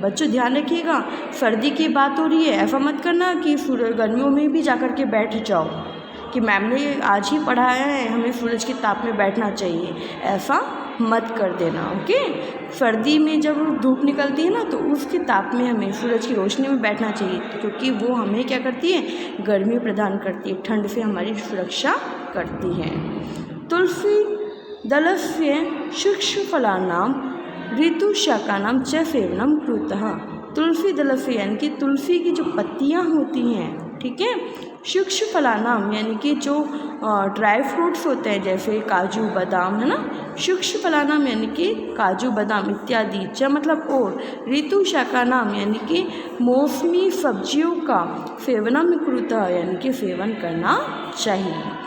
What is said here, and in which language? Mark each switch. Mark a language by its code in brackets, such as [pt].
[hi] बच्चों ध्यान रखिएगा, सर्दी की बात हो रही है, ऐसा मत करना कि गर्मियों में भी जा कर के बैठ जाओ कि मैम ने आज ही पढ़ाया है हमें सूरज के ताप में बैठना चाहिए, ऐसा मत कर देना। ओके, सर्दी में जब धूप निकलती है ना तो उसके ताप में हमें, सूरज की रोशनी में बैठना चाहिए, क्योंकि वो हमें क्या करती है? गर्मी प्रदान करती है, ठंड से हमारी सुरक्षा करती है। [sa] तुलसी दलस्य सूक्ष्मफलानां ऋतुशाकानां च सेवनम कुरुतः। तुलसी दलस्य [hi] यानी कि तुलसी की जो पत्तियां होती हैं, ठीक है, [sa] सूक्ष्मफलानां [hi] यानी कि जो ड्राई फ्रूट्स होते हैं जैसे काजू बादाम, है ना, सूक्ष्मफलानां यानी कि काजू बादाम इत्यादि, च मतलब और, [sa] ऋतुशाकानां [hi] यानी कि मौसमी सब्जियों का, [sa] सेवनम कुरुतः [hi] यानी कि सेवन करना चाहिए।